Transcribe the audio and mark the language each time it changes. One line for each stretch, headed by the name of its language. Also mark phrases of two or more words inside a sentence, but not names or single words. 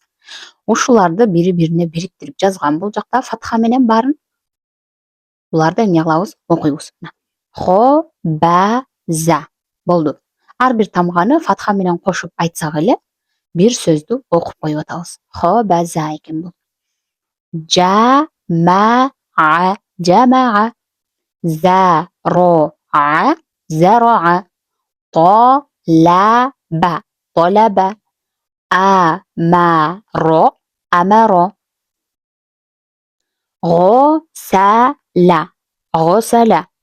Kyrgyz: Ушуларды бири-бирине бириктирип жазган бул жакта фатха менен баарын. Буларды эмне кылабыз? Окуйбуз. Хо, ба, за. Болду. Ар бир тамганы фатха менен кошуп айтсак эле бир сөздү окуп коюп атабыз. Хо, ба, за экен бул. Жа-ма-а, жамаа. За-ро-а, зароа. То-ла-ба, толаба. А-ма-ро, амаро. Го-са-ла, госала.